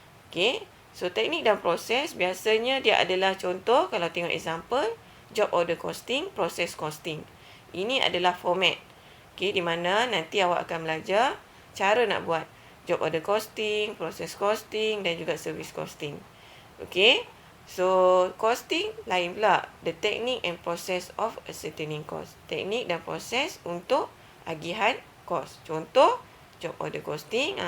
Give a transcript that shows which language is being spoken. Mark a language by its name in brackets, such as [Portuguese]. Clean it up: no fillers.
[Malay] Okay, so teknik dan proses biasanya dia adalah contoh, kalau tengok example, job order costing, process costing. Ini adalah format. Okay, di mana nanti awak akan belajar cara nak buat job order costing, process costing dan juga service costing. Okay, so costing lain pula. [English] The technique and process of ascertaining cost. [Malay] Teknik dan proses untuk agihan kos. Contoh, job order costing.